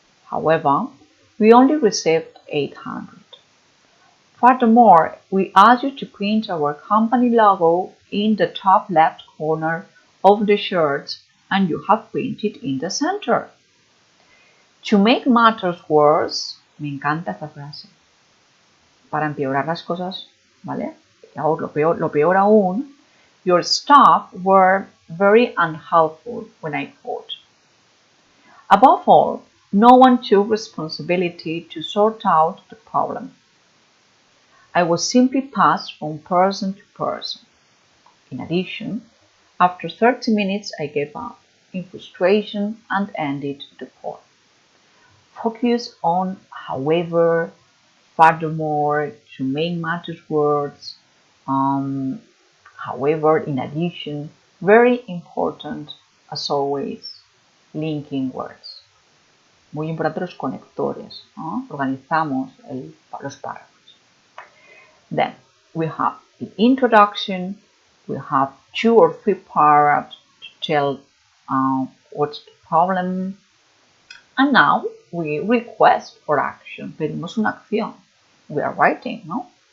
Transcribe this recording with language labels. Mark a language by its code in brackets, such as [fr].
[en] However, we only received 800. Furthermore, we asked you to print our company logo in the top left corner of the shirts, and you have printed in the center. To make matters worse, [es] me encanta esta frase. Para empeorar las cosas, ¿vale? Lo peor aún, [en] your staff were very unhelpful when I called. Above all, no one took responsibility to sort out the problem. I was simply passed from person to person. In addition, after 30 minutes, I gave up in frustration and ended the call. Focus on, however, furthermore, to make matters worse, however, in addition, very important, as always, linking words. [es] Muy importante los conectores, ¿no? Organizamos los párrafos. [en] Then we have the introduction, we have 2 or 3 paragraphs to tell what's the problem, and now we request for action. [es] Pedimos una acción. [en] We are writing, no?